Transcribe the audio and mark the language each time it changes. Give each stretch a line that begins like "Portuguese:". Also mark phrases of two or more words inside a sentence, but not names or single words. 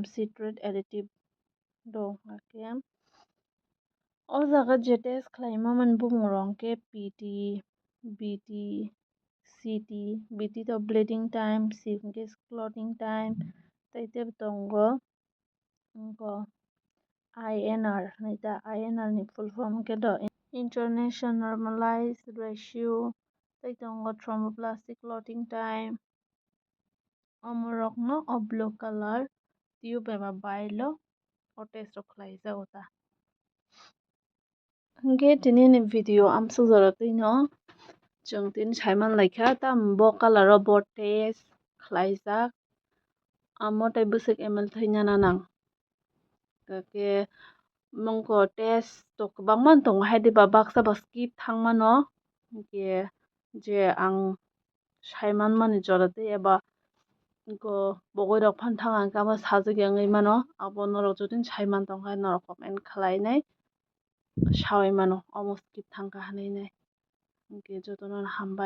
Kok Borok: citrate additive do hingka khe o jaga je test khlaimamani bumung rok hingke PT BT CT BT to
English: bleeding time
Kok Borok: C hingke
English: clotting time
Kok Borok: tei tebo tongo ongko INR hinui ta INR ni full form hingke to
English: International normalized ratio
Kok Borok: tei tongo
English: thromboplastic clotting time
Kok Borok: amorok no o
English: blue color tube
Kok Borok: eba bailo o test rok khlaijago ta hingke tini ni video amsukjaro tui no chung tini saiman laikha tam bo colour o bo test khlaijak amo tei bwswk ml thai nang ke mongko test to kwbangma tongo haide ba baksa bo skip thangmano hingke je ang saimanmani jora tui eba ko bogoi rok phantango hingke amo sajagui wngoi mano abo norog jodi saiman tongkha norog comment khlainai sawui mano omo skip thangkha hinui nai hingke jotono no hambai.